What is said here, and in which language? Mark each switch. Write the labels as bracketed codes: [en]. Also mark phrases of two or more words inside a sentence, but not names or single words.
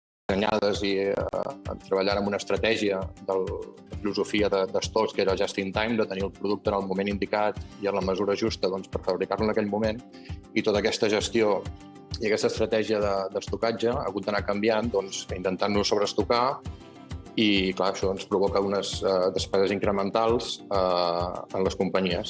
[ca] dissenyades i treballant amb una estratègia de filosofia d'estors, que era [en] just in time, [ca] de tenir el producte en el moment indicat i en la mesura justa per fabricar-lo en aquell moment. I tota aquesta gestió i aquesta estratègia d'estocatge ha hagut d'anar canviant, intentant-nos sobreestocar, i clar, això ens provoca unes despeses incrementals en les companyies.